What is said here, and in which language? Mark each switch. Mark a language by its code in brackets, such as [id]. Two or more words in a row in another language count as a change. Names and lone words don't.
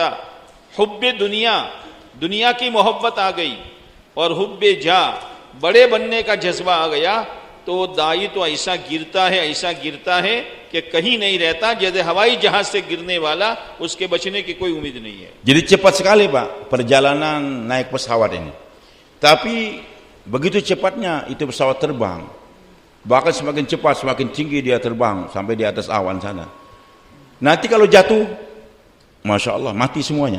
[hi] हुब्बे दुनिया, दुनिया की मोहब्बत आ गई और हुब्बे जा, बड़े बनने का जज्बा आ गया तो दाई तो ऐसा गिरता है कि कहीं नहीं रहता, जैसे हवाई जहाज से गिरने वाला, उसके बचने की कोई उम्मीद नहीं है। [id] Jadi cepat sekali Pak perjalanan naik pesawat ini. Tapi begitu cepatnya itu pesawat terbang. Bahkan semakin cepat semakin tinggi dia terbang sampai di atas awan sana. Nanti kalau jatuh, [ar] ما شاء الله [id] mati semuanya.